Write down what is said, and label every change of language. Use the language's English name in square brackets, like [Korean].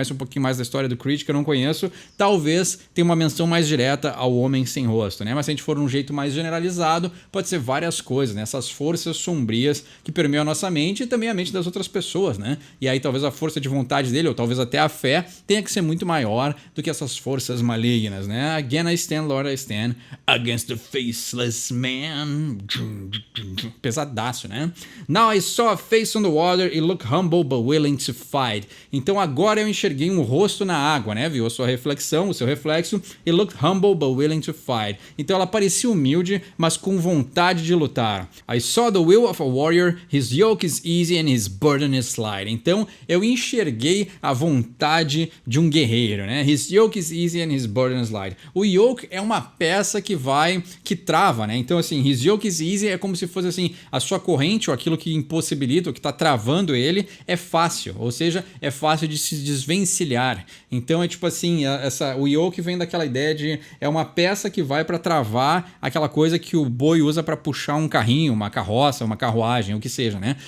[Portuguese] Conhece um pouquinho mais da história do Creed, que eu não conheço. Talvez tenha uma menção mais direta ao homem sem rosto, né? Mas se a gente for um jeito mais generalizado, pode ser várias coisas, né? Essas forças sombrias que permeiam a nossa mente e também a mente das outras pessoas, né? E aí talvez a força de vontade dele, ou talvez até a fé, tenha que ser muito maior do que essas forças malignas, né? [English] Again I stand, Lord, I stand against the faceless man. [Portuguese] Pesadaço, né? [English] Now I saw a face on the water, it looked humble but willing to fight. [Portuguese] Então agora eu enxerguei um rosto na água, né? Viu a sua reflexão, o seu reflexo. [English] It looked humble but willing to fight. [Portuguese] Então ela parecia humilde, mas com vontade de lutar. [English] I saw the will of a warrior, his yoke is easy and his burden is light. [Portuguese] Então eu enxerguei a vontade de um guerreiro, né? [English] His yoke is easy and his burden is light. [Portuguese] O yoke é uma peça que trava, né? Então assim, [English] his yoke is easy [Portuguese] é como se fosse assim, a sua corrente ou aquilo que impossibilita, o que está travando ele é fácil, ou seja, é fácil de se desvencilhar. Então é tipo assim, o yoke vem daquela ideia de é uma peça que vai para travar aquela coisa que o boi usa para puxar um carrinho, uma carroça, uma carruagem, o que seja, né?